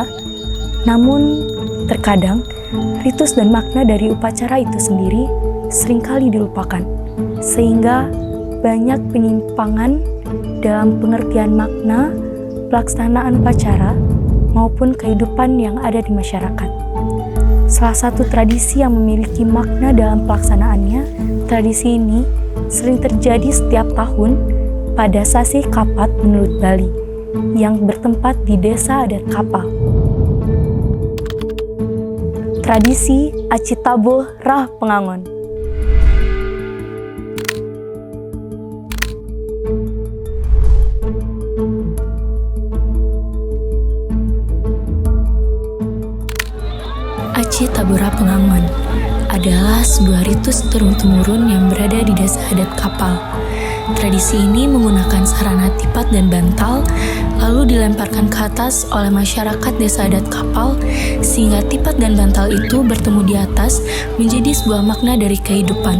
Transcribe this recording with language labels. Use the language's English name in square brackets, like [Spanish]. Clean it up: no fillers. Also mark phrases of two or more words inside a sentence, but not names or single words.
[Indonesian] Namun, terkadang ritus dan makna dari upacara itu sendiri seringkali dilupakan, sehingga banyak penyimpangan dalam pengertian makna, pelaksanaan upacara, maupun kehidupan yang ada di masyarakat. Salah satu tradisi yang memiliki makna dalam pelaksanaannya, tradisi ini sering terjadi setiap tahun pada Sasi Kapat menurut Bali, yang bertempat di Desa Adat Kapal. Tradisi Aci Tabuh Rah Pengangon. Aci Tabuh Rah Pengangon adalah sebuah ritus turun-temurun yang berada di Desa Adat Kapal. Tradisi ini menggunakan sarana tipat dan bantal, lalu dilemparkan ke atas oleh masyarakat Desa Adat Kapal, sehingga tipat dan bantal itu bertemu di atas menjadi sebuah makna dari kehidupan.